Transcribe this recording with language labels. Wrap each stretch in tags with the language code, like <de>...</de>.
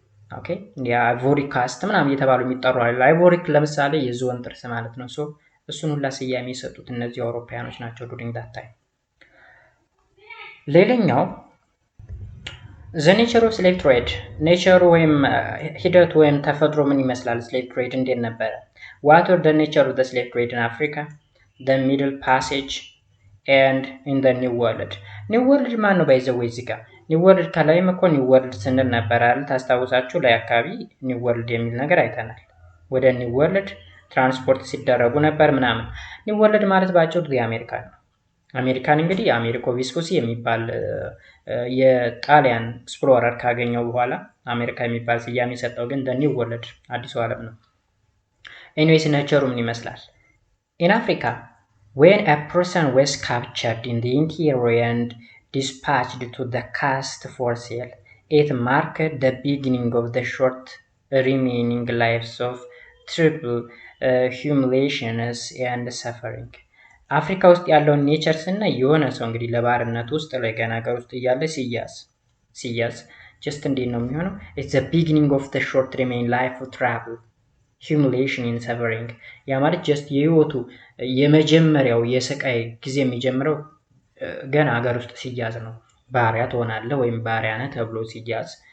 <am>ኦኬ የአይቮሪ ካስት ምናምን እየተባሉ የሚጠሩ አለ። አይቮሪክ ለምሳሌ የዝሆን ጥርስ ማለት ነው። ሶ እሱን ሁላ ስያሜ የሰጡት እነዚህ አውሮፓውያኖች ናቸው ዱሪንግ ዳት ታይም። ሌላኛው</am> <en>the nature of slave trade</en> <am>ኔቸሩ ወይም ሂደቱ ወይም ተፈጥሮ ምን ይመስላል? ስሌቭ ትሬድ እንዴት ነበረ?</am> <en>what were the nature of the slave trade in Africa, the middle passage and in the new world?</en> <am>new world ማን ነው ባይዘው እዚህ ጋር ኒው ወርልድ ከላይም እኮ ኒው ወርልድ ስንል ነበር አይደል? ታስታውሳችሁ ላይ አካባቢ ኒው ወርልድ የሚል ነገር አይተናል። ወደ ኒው ወርልድ ትራንስፖርት ሲደረጉ ነበር ምናምን። ኒው ወርልድ ማለት ባጭሩ የአሜሪካን ነው። አሜሪካን እንግዲህ አሜሪኮ ቬስፑሲ የሚባል የጣሊያን ኤክስፕሎረር ካገኘው በኋላ አሜሪካ የሚባል ስያሜ ሰጠው። ግን ኒው ወርልድ አዲሱ ዓለም ነው። ኤኒዌይስ ኔቸሩ ምን ይመስላል?</am> <en>in Africa when a person was captured in the interior and dispatched to the coast for sale, it marked the beginning of the short remaining lives of triple humiliations and suffering.</en> <am>አፍሪካ ውስጥ ያለውን ኔቸር ስናይ የሆነ ሰው እንግዲህ ለባርነት ውስጥ ላይ ገና ሀገር ውስጥ እያለ ሲያዝ ጀስት እንዴት ነው የሚሆነው?</am> <en>it's the beginning of the short remaining life of travel humiliation and suffering።</en> <am>ያ ማለት ጀስት የህይወቱ የመጀመሪያው የስቃይ ጊዜ የሚጀምረው ገና ሀገር ውስጥ ሲያዝ ነው። ባሪያ ትሆናለህ ወይም ባሪያ ነህ ተብሎ ሲያዝ</am>